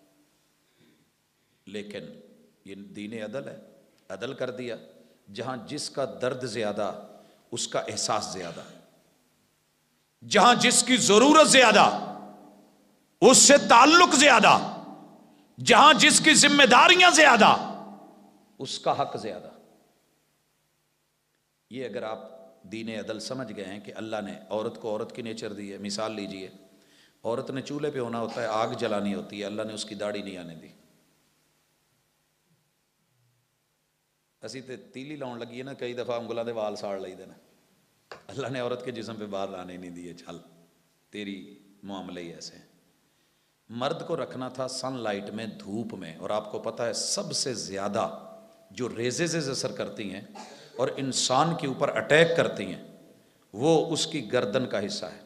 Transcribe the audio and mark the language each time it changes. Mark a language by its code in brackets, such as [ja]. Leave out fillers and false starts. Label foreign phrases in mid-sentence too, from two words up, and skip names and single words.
[ur] لیکن یہ دین عدل ہے، عدل کر دیا، جہاں جس کا درد زیادہ اس کا احساس زیادہ، جہاں جس کی ضرورت زیادہ اس سے تعلق زیادہ، جہاں جس کی ذمہ داریاں زیادہ اس کا حق زیادہ۔ یہ اگر آپ دین عدل سمجھ گئے ہیں کہ اللہ نے عورت کو عورت کی نیچر دی ہے. مثال لیجئے, عورت نے چولہے پہ ہونا ہوتا ہے, آگ جلانی ہوتی ہے, اللہ نے اس کی داڑھی نہیں آنے دی. [pa] اسی تے تیلی لاؤن لگی ہے نا, کئی دفعہ انگلاں دے وال ساڑ لئی دے نا, اللہ نے عورت کے جسم پہ بال آنے نہیں دیے. [ur] چل تیری معاملے ہی ایسے ہیں. مرد کو رکھنا تھا سن لائٹ میں, دھوپ میں, اور آپ کو پتہ ہے سب سے زیادہ جو ریزز اثر کرتی ہیں اور انسان کے اوپر اٹیک کرتی ہیں وہ اس کی گردن کا حصہ ہے.